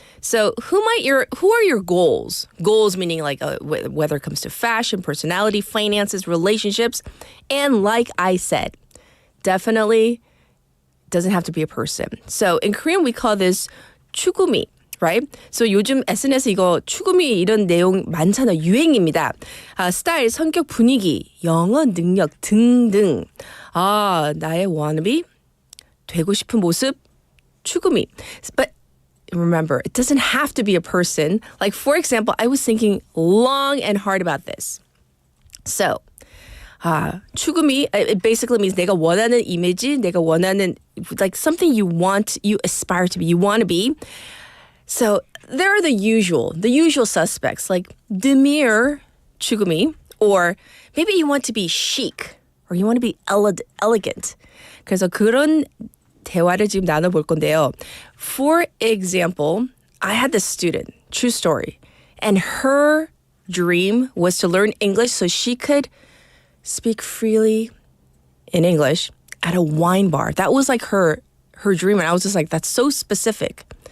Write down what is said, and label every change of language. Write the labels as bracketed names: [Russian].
[English] So who are your goals? Goals meaning like whether it comes to fashion, personality, finances, relationships. And like I said, definitely doesn't have to be a person. So in Korean, we call this 추구미. Right? [Korean] So 요즘 SNS 이거 추구미 이런 내용 많잖아요. 유행입니다. 스타일, 성격, 분위기, 영어 능력 등등. 나의 wannabe, 되고 싶은 모습, 추구미. [English] But remember, it doesn't have to be a person. Like, for example, I was thinking long and hard about this. So, 추구미, it basically means [Korean] 내가 원하는 이미지, 내가 원하는, [English] like something you want, you aspire to be, you want to be. So there are the usual suspects like demure 추구미 Or maybe you want to be chic or you want to be elegant. [Korean] 그래서 그런 대화를 지금 나눠볼 건데요. [English] For example, I had this student, true story, and her dream was to learn English so she could speak freely in English at a wine bar. That was like her dream, and I was just like, that's so specific.